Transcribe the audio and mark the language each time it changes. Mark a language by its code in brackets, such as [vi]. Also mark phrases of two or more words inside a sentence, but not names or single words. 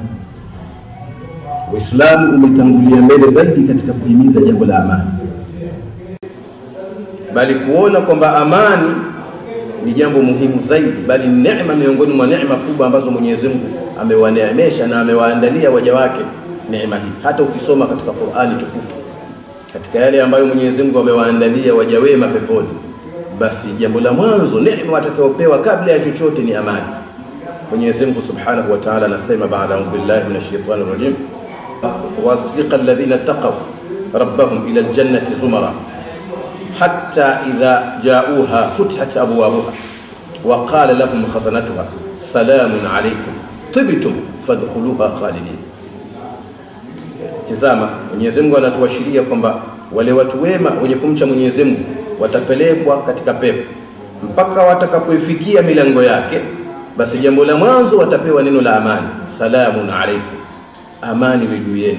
[sw] Uislamu umetangulia mbele zaidi katika kuhimiza jambo la amani, bali kuona kwamba amani ni jambo muhimu zaidi, bali neema miongoni mwa neema kubwa ambazo Mwenyezi Mungu amewaneemesha na amewaandalia waja wake neema hii. Hata ukisoma katika Qur'ani tukufu, katika yale ambayo Mwenyezi Mungu amewaandalia waja wema peponi, basi jambo la mwanzo neema watakayopewa kabla ya chochote ni amani. Mwenyezi Mungu [ar] سبحانه وتعالى [sw] anasema baada [ar] بالله من الشيطان الرجيم وسيق الذين اتقوا ربهم إلى الجنة زمرا حتى إذا جاءوها فتحت أبوابها وقال لهم خزنتها سلام عليكم طبتم فادخلوها خالدين. [sw] Tazama, Mwenyezi Mungu anatuashiria kwamba wale watu wema wenye kumcha Mwenyezi Mungu watapelekwa katika pepo mpaka watakapoifikia milango yake. Basi jambo la mwanzo watapewa neno la amani, [ar] سلام عليكم, [sw] amani juu yenu.